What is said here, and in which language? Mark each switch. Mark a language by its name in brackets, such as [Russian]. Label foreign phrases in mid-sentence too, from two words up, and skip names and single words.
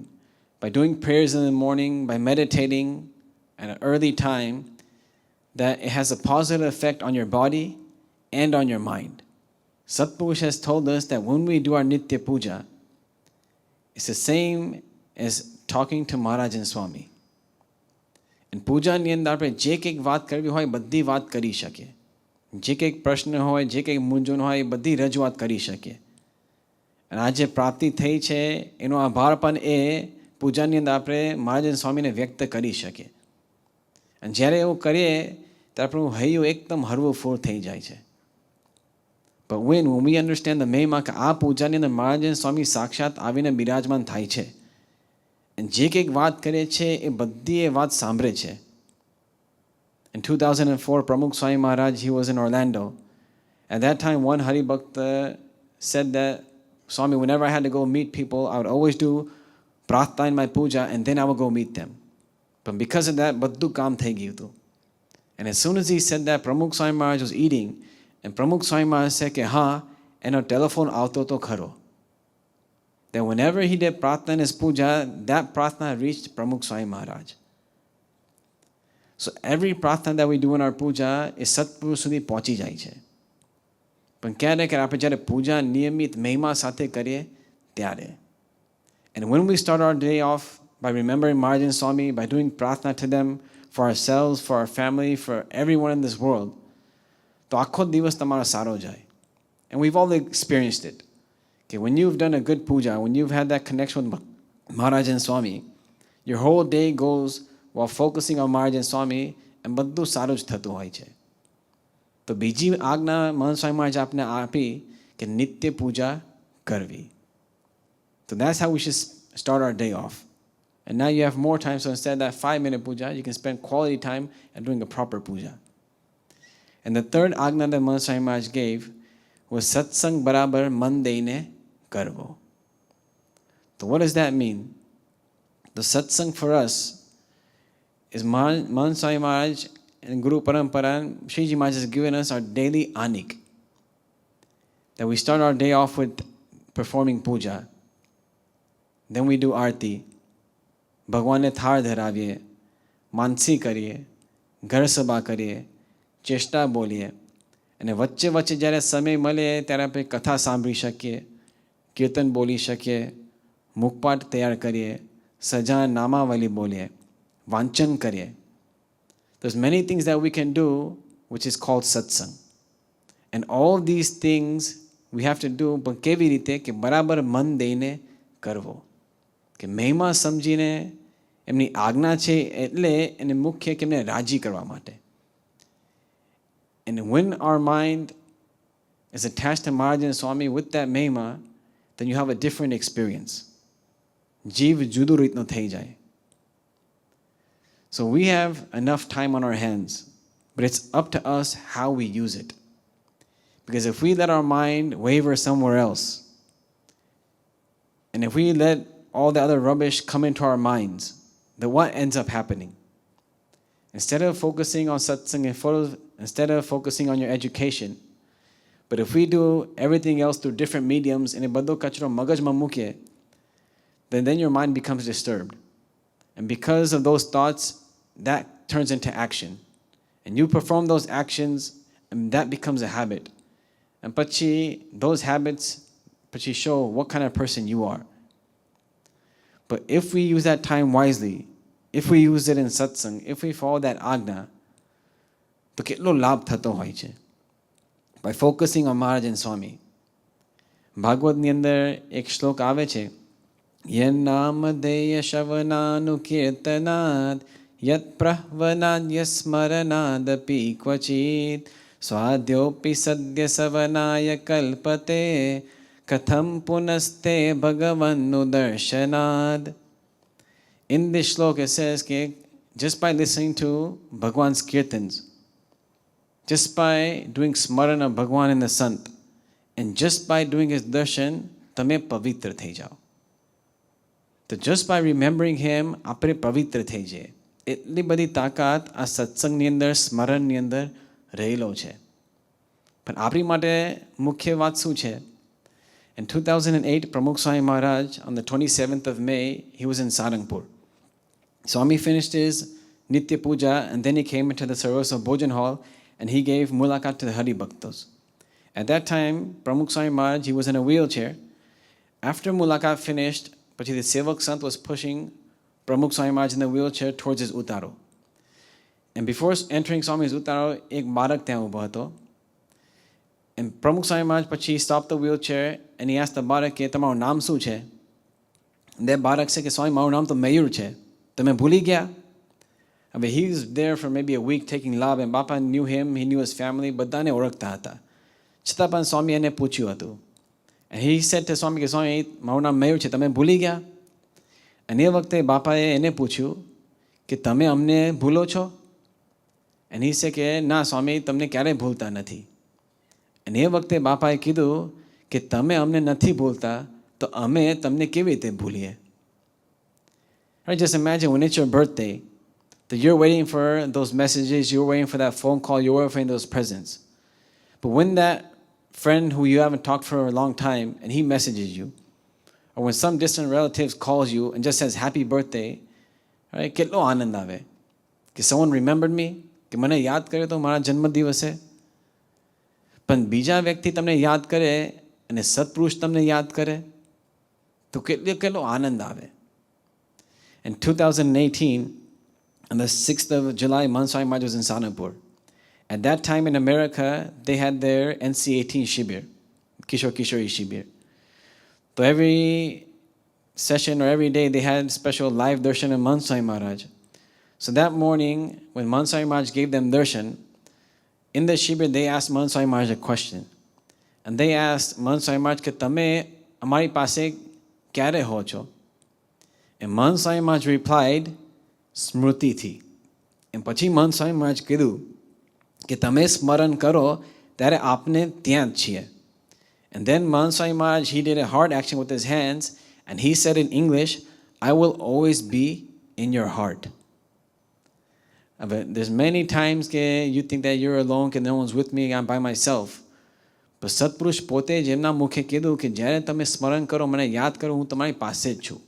[English] By doing prayers in the morning, by meditating at an early time, that it has a positive effect on your body and on your mind. Satpurush has told us that when we do our Nitya Puja, It's the same as talking to Maharaj and Swami. [Gujarati] And પૂજાની અંદર આપણે જે કંઈક વાત કરવી હોય બધી વાત કરી શકીએ. જે કંઈક પ્રશ્ન હોય, જે કંઈક મૂંઝવણ હોય, એ બધી રજૂઆત કરી શકીએ. અને આ જે પ્રાપ્તિ થઈ છે એનો આભાર પણ એ પૂજાની અંદર આપણે મહારાજ અને સ્વામીને વ્યક્ત કરી શકીએ. અને જ્યારે એવું કરીએ ત્યારે આપણું હૈયું એકદમ હરવું ફૂલ થઈ જાય છે. [English] But when we understand the [Gujarati] મહિમા કે આ પૂજાની અંદર મહારાજ અને સ્વામી સાક્ષાત આવીને બિરાજમાન થાય છે અને જે કંઈક વાત કરે છે એ બધી એ વાત સાંભળે છે. [English] In 2004, Pramukh Swami Maharaj, he was in Orlando. At that time, one Hari Bhakta said that, Swami, whenever I had to go meet people, I would always do prarthana in my puja and then I would go meet them. But because of that, [Gujarati] બધું કામ થઈ ગયું હતું. [English] And as soon as he said that, Pramukh Swami Maharaj was eating, and Pramukh Swami Maharaj said [Gujarati] કે હા, એનો ટેલિફોન આવતો તો ખરો. [English] That whenever he did prarthana in his puja, that prarthana reached Pramukh Swami Maharaj. So every prarthana that we do in our puja is [Gujarati] સત્પુરુષ સુધી પહોંચી જાય છે. પણ ક્યારે કે આપણે જ્યારે પૂજા નિયમિત મહિમા સાથે કરીએ ત્યારે. [English] And when we start our day off by remembering Maharaj and Swami, by doing prarthana to them, for ourselves, for our family, for everyone in this world, [Gujarati] તો આખો દિવસ તમારો સારો જાય. [English] And we've all experienced it. Okay, when you've done a good puja, when you've had that connection with Maharaj and Swami, your whole day goes while focusing on Maharaj and Swami, and [Gujarati] બધું સારું જ થતું હોય છે. તો બીજી આજ્ઞા મહંત સ્વામી મહારાજ આપને આપી કે નિત્ય પૂજા કરવી. [English] So that's how we should start our day off. And now you have more time, so instead of that 5-minute puja, you can spend quality time at doing a proper puja. And the third ajna that Mahant Swami Maharaj gave was [Gujarati] સત્સંગ બરાબર મન દઈને કરવો. [English] So what does that mean? The satsang for us is Mahant Swami Maharaj and Guru Parampara, Shriji Maharaj has given us our daily anik. That we start our day off with performing puja. Then we do arti. [Gujarati] ભગવાનને થાળ ધરાવીએ, માનસી કરીએ, ઘર સભા કરીએ, ચેષ્ટા બોલીએ અને વચ્ચે વચ્ચે જ્યારે સમય મળે ત્યારે આપણે કથા સાંભળી શકીએ, કીર્તન બોલી શકીએ, મુખપાઠ તૈયાર કરીએ, સજા નામાવલી બોલીએ, વાંચન કરીએ. [English] There's many things that we can do which is called satsang. And all these things we have to do, [Gujarati] પણ કેવી રીતે કે બરાબર મન દઈને કરવો. કે મહિમા સમજીને એમની આજ્ઞા છે એટલે એને મુખ્ય કે એમને રાજી કરવા માટે. [English] And when our mind is attached to Maharaj and Swami with that mehima, then you have a different experience. [Gujarati] જીવ જુદું રીતનું થઈ જાય. [English] So we have enough time on our hands, but it's up to us how we use it. Because if we let our mind waver somewhere else, and if we let all the other rubbish come into our minds, then what ends up happening? Instead of focusing on satsang, instead of focusing on your education, but if we do everything else through different mediums, and [Gujarati] બધો કચરો મગજમાં મૂકીએ, [English] then your mind becomes disturbed. And because of those thoughts, that turns into action. And you perform those actions, and that becomes a habit. And પછી those habits પછી show what kind of person you are. But if we use that time wisely, if we use it in satsang, if we follow that ajna, [Gujarati] તો કેટલો લાભ થતો હોય છે. [English] By focusing on Maharaj and Swami. [Gujarati] ભાગવતની અંદર એક શ્લોક આવે છે, [Sanskrit] યન નામધેય શવનાનુકીર્તનાદ યત પ્રહ્વનાદ્ય સ્મરનાદપી ક્વચિત સ્વાદ્યોપી સદ્ય સવનાય કલ્પતે કથમ પુનસ્તે ભગવન્નુ દર્શનાદ. [English] In this shlok it says that just by listening to Bhagwan's kirtans, just by doing smaran of Bhagwan in the Sant, and just by doing his darshan, [Gujarati] તમે પવિત્ર થઈ જાઓ. [English] So just by remembering him, [Gujarati] આપણે પવિત્ર થઈ જાય. એટલી બધી તાકાત આ સત્સંગની અંદર, સ્મરણની અંદર રહેલો છે. પણ આપણી માટે મુખ્ય વાત શું છે? [English] In 2008, Pramukh Swami Maharaj, on the 27th of May, he was in Sarangpur. Swami finished his Nitya Puja and then he came into the service of Bhojan Hall and he gave Mulakat to the Hari Bhaktas. At that time, Pramukh Swami Maharaj, he was in a wheelchair. After Mulakat finished, પછી the Sevak Sant was pushing Pramukh Swami Maharaj in the wheelchair towards his Utaro. And before entering Swami's Utaro, [Gujarati] એક બાળક ત્યાં ઊભો હતો. [English] And Pramukh Swami Maharaj પછી stopped the wheelchair and he asked the બાળક [Gujarati] કે તમારું નામ શું છે? તે બાળક છે કે સ્વામી મારું નામ તો મયુર છે. તમે ભૂલી ગયા? [English] I mean, he was there for maybe a week taking lab and Bapa knew him, he knew his family, [Gujarati] બધાને ઓળખતા હતા. છતાં પણ સ્વામી એને પૂછ્યું હતું. [English] And he said to [Gujarati] સ્વામી કે સ્વામી મારું નામ મયુર છે, તમે ભૂલી ગયા? અને એ વખતે બાપાએ એને પૂછ્યું કે તમે અમને ભૂલો છો? [English] And he said [Gujarati] કે ના સ્વામી તમને ક્યારેય ભૂલતા નથી. અને એ વખતે બાપાએ કીધું કે તમે અમને નથી ભૂલતા તો અમે તમને કેવી રીતે ભૂલીએ? [English] Right, just imagine when it's your birthday, that you're waiting for those messages, you're waiting for that phone call, you're waiting for those presents. But when that friend who you haven't talked for a long time and he messages you, or when some distant relative calls you and just says happy birthday, right, [Gujarati] કેટલો આનંદ આવે કે [English] someone remembered me, [Gujarati] કે મને યાદ કર્યો તો મારા જન્મદિવસે. પણ બીજા વ્યક્તિ તમને યાદ કરે અને સત્પુરુષ તમને યાદ કરે તો કેટલો આનંદ આવે. [English] In 2018, on the 6th of July, Mahan Swami Maharaj was in Sanapur. At that time in America, they had their NC-18 Shibir, Kishori Shibir. So every session or every day, they had special live darshan of Mahan Swami Maharaj. So that morning, when Mahan Swami Maharaj gave them darshan, in the Shibir, they asked Mahan Swami Maharaj a question. And they asked Mahan Swami Maharaj, [Gujarati] કે તમે અમારી પાસે ક્યારે હો છો? [English] And Mahan Swami Maharaj replied, સ્મૃતિથી. [Gujarati] And પછી Mahan Swami Maharaj કીધું કે તમે સ્મરણ કરો ત્યારે આપને ત્યાં જ છીએ. [English] And then Mahan Swami Maharaj, he did a heart action with his hands and he said in English, I will always be in your heart. But there's many times that you think that you're alone, that no one's with me, I'm by myself. [Gujarati] But સત્પુરુષ પોતે જ એમના મુખે કીધું કે જ્યારે તમે સ્મરણ કરો, મને યાદ કરો, હું તમારી પાસે જ છું.